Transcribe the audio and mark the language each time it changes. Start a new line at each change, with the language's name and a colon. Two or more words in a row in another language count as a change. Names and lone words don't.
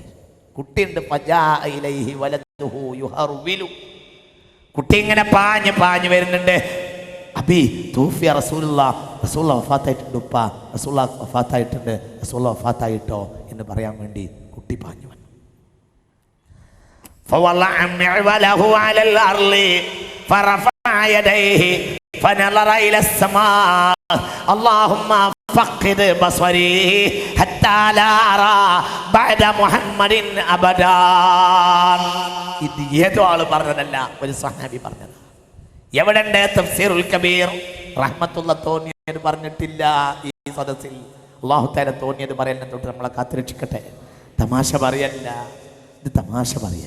Malayalam: കുട്ടിയുണ്ട്, കുട്ടി ഇങ്ങനെ പാഞ്ഞ് പാഞ്ഞ് വരുന്നുണ്ട്.
Arabic: أبي توفي رسول الله,
Malayalam: റസൂലുള്ളാഹ് വഫാത്തായിട്ടുണ്ട്, ഉപ്പ റസൂലുള്ളാഹ് വഫാത്തായിട്ടുണ്ട്, റസൂലുള്ളാഹ് വഫാത്തായിട്ടോ എന്ന് പറയാൻ വേണ്ടി കുട്ടി പാഞ്ഞു വന്നു.
Arabic: فوضع معوله على الأرض فرفع يديه فنظر إلى السماء اللهم فقد بصري حتى لا أرى بعد محمد أبدا.
Malayalam: ഇത് ഏതോ ആള് പറഞ്ഞതല്ല, ഒരു സഹാബി പറഞ്ഞത്. എവിടെയുണ്ട് തഫ്സീറുൽ കബീർ? റഹ്മത്തുള്ളാഹി തോന്നിയത് പറഞ്ഞിട്ടില്ല ഈ സദസ്സിൽ. അല്ലാഹു തആല തോന്നിയത് പറയലിനെ തൊട്ട് നമ്മളെ കാത്തുരക്ഷിക്കട്ടെ. തമാശ പറയല്ല, ഇത് തമാശ പറയല്ല.